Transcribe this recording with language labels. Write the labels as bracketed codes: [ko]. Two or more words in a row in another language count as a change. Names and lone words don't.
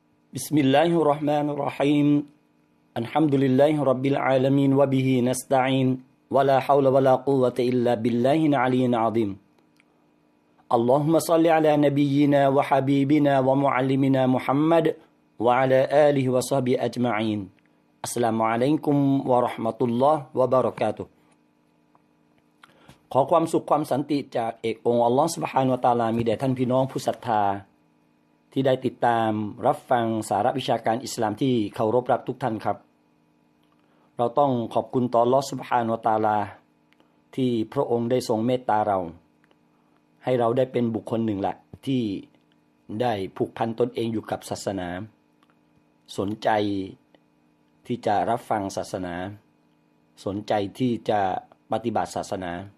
[ar] بسم الله الرحمن الرحيم الحمد لله رب العالمين وبه نستعين ولا حول ولا قوة إلا بالله العلي العظيم اللهم صل على نبينا وحبيبنا ومعلمنا محمد وعلى آله وصحبه أجمعين السلام عليكم ورحمة الله وبركاته [th] ขอความสุขความสันติจากเอกองค์อัลลอฮฺ [ar] سبحانه وتعالى [th] มีแด่ท่านพี่น้องผู้ศรัทธาที่ได้ติดตาม รับฟังสาระวิชาการอิสลามที่เคารพรักทุกท่านครับเราต้องขอบคุณต่ออัลเลาะห์ [ar] سبحانه وتعالى [th] ที่พระองค์ได้ทรงเมตตาเราให้เราได้เป็นบุคคลหนึ่งแหละที่ได้ผูกพันตนเองอยู่กับศาสนาสนใจที่จะรับฟังศาสนาสนใจที่จะปฏิบัติศาสนา